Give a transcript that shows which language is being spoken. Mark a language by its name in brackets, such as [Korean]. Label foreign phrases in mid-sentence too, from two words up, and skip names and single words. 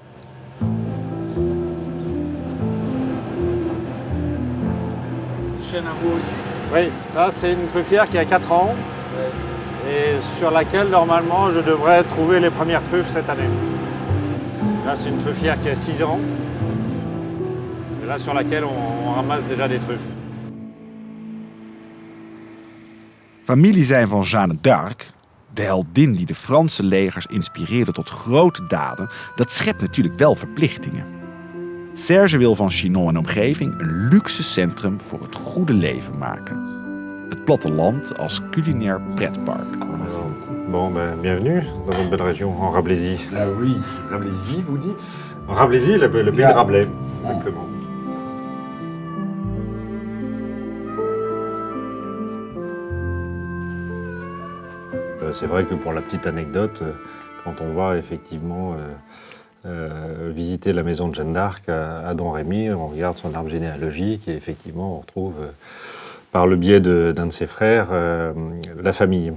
[French] Chaîne à vous aussi. Oui, ça c'est une truffière qui a 4 ans. Et sur laquelle, normalement, je devrais trouver les premières truffes cette année. Là, c'est une truffière qui a 6 ans. Et là, sur laquelle on ramasse déjà des truffes. [Dutch] Familie zijn van Jeanne d'Arc, De heldin die de Franse legers inspireerde tot grote daden, dat schept natuurlijk wel verplichtingen. Serge wil van Chinon en omgeving een luxe centrum voor het goede leven maken. Het platteland als culinair pretpark. [French] Bon, bienvenue dans notre belle région, en Rabelaisie. Ah oui, Rabelaisie, vous dites? En Rabelaisie, le pays de Rabelais, exactement. C'est vrai que pour la petite anecdote, quand on va effectivement visiter la maison de Jeanne d'Arc à Domrémy, on regarde son arbre généalogique et effectivement on retrouve par le biais d'un de ses frères la famille.